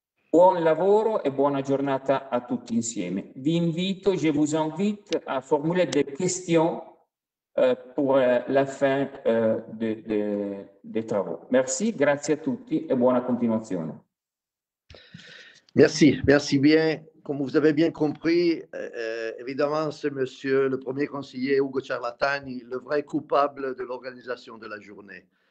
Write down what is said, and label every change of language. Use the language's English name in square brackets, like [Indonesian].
[Italian] Buon lavoro e buona giornata a tutti insieme. [French] Je vous invite à formuler des questions pour la fin des travaux. Merci, [Italian] grazie a tutti e buona continuazione. [French] Merci bien. Comme vous avez bien compris, évidemment, c'est monsieur le premier conseiller Ugo Ciarlatani, le vrai coupable de l'organisation de la journée.